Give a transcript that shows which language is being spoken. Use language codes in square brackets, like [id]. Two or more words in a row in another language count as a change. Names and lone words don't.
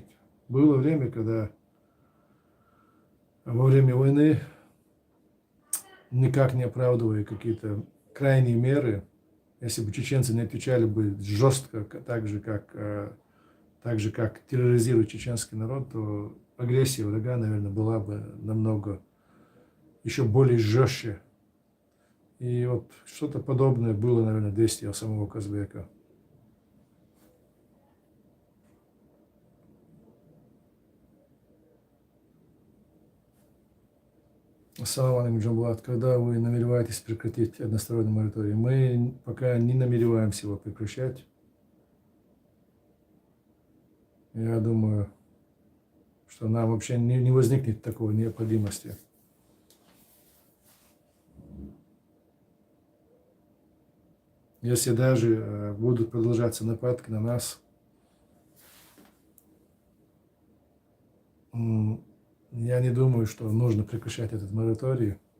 [ru] Было время, когда во время войны, никак не оправдывая какие-то крайние меры, если бы чеченцы не отвечали бы жестко, так же, как терроризирует чеченский народ, то агрессия врага, наверное, была бы намного еще более жестче. И вот что-то подобное было, наверное, действие самого Казбека. [ar] السلام عليكم, Джамбулат. [ru] Когда вы намереваетесь прекратить односторонний мораторий? Мы пока не намереваемся его прекращать. Я думаю, что нам вообще не возникнет такой необходимости. Если даже будут продолжаться нападки на нас, я не думаю, что нужно прекращать этот мораторий.